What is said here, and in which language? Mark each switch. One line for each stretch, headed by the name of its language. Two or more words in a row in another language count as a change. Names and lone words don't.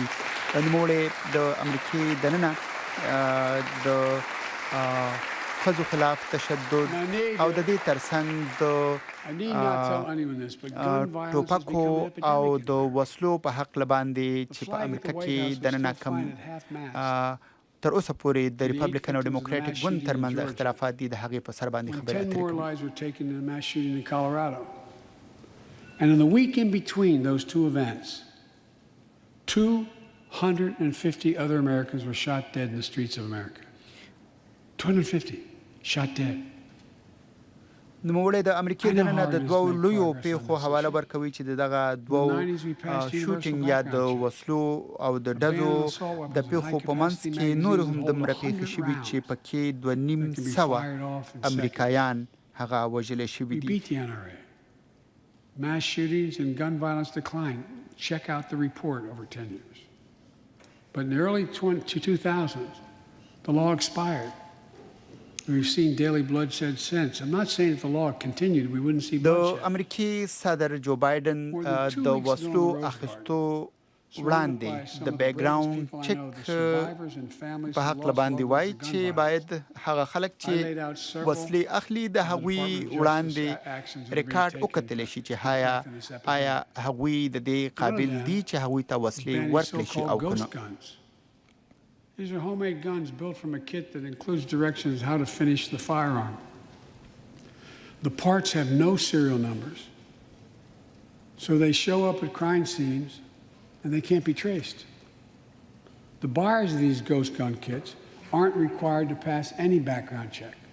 Pashto: نوموړی د امریکې دننه د ښځو خلاف تشدد او د دې ترڅنګ د ټوپکو او د وسلو په حق باندې چې په امریکا کې دننه کم تر اوسه پورې د ریپبلیکن او ډیموکراټیک ګوند ترمنځ اختلافات دي د هغې په سر باندې خبرې اترې کوي.
English: And in the week in between those two events, 250 other Americans were shot dead in the streets of America. 250 shot dead.
Pashto: نوموړی د امریکې دننه د دوو لویو پیښو حواله ورکوي چې دغه دوو شوټینګ یا د وسلو او د ډزو د پیښو په منځ کې نور هم دومره پیښې شوي چې پکې 2,500 امریکایان هغه وژلې شوي دي.
English: Mass shootings and gun violence declined. Check out the report over 10 years. But in the early 2000s, the law expired. We've seen daily bloodshed since. I'm not saying if the law continued, we wouldn't see bloodshed.
Pashto: د امریکې صدر جو بایدن د وسلو اخیستو وړاندې د
English: background check
Pashto: په حق باندې وایي چې باید هغه خلک چې وسلې اخلي د هغوی وړاندې ریکارډ وکتلی شي چې آیا هغوی د دې قابل دي چې هغوی ته وسلې ورکړي شي او که نه.
English: These are homemade guns built from a kit that includes directions how to finish the firearm. The parts have no serial numbers, so they show up at crime scenes and they can't be traced. The buyers of these ghost gun kits aren't required to pass any background check.